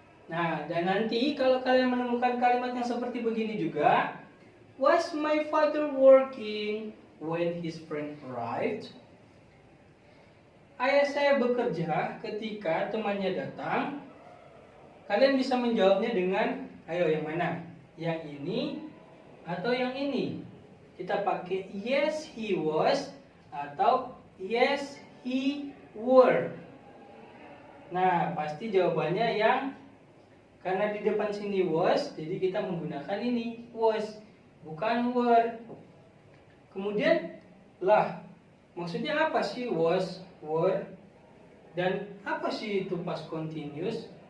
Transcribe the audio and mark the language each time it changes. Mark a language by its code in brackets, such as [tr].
[id] Nah, dan nanti kalau kalian menemukan kalimat yang seperti begini juga, [en] was my father working when his friend arrived? [id] Ayah saya bekerja ketika temannya datang. Kalian bisa menjawabnya dengan, ayo yang mana? Yang ini atau yang ini? Kita pakai [en] yes he was [id] atau [en] yes he were. [id] Nah, pasti jawabannya yang, karena di depan sini was, jadi kita menggunakan ini was, bukan were. Kemudian lah, maksudnya apa sih was, were, dan apa sih itu past continuous?